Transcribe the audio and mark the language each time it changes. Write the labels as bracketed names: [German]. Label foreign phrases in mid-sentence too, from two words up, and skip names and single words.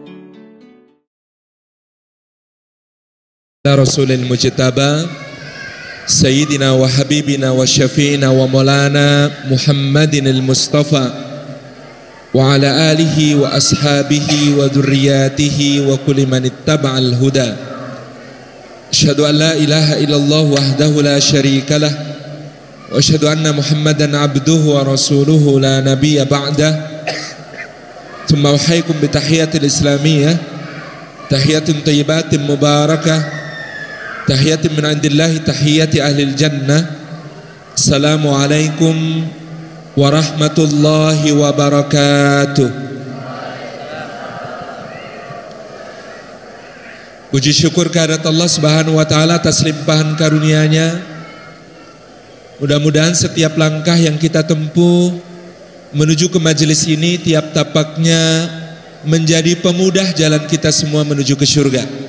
[Arabic] رسول المجتبى سيدنا وحبيبنا وشفيعنا ومولانا محمد المصطفى وعلى آله وأصحابه وذريته وكل من اتبع الهدى. أشهد أن لا إله إلا الله وحده لا شريك له وأشهد أن محمدا عبده ورسوله لا نبي بعده. ثم أحييكم بتحية الإسلامية، تحية طيبة مباركة، تحية من عند الله تحية أهل الجنة. السلام عليكم ورحمة الله وبركاته. [Indonesian] Puji syukur kehadirat Allah [Arabic] سبحانه وتعالى [Indonesian] atas limpahan karunia-Nya. Mudah-mudahan setiap langkah yang kita tempuh menuju ke majelis ini, tiap tapaknya menjadi pemudah jalan kita semua menuju ke surga.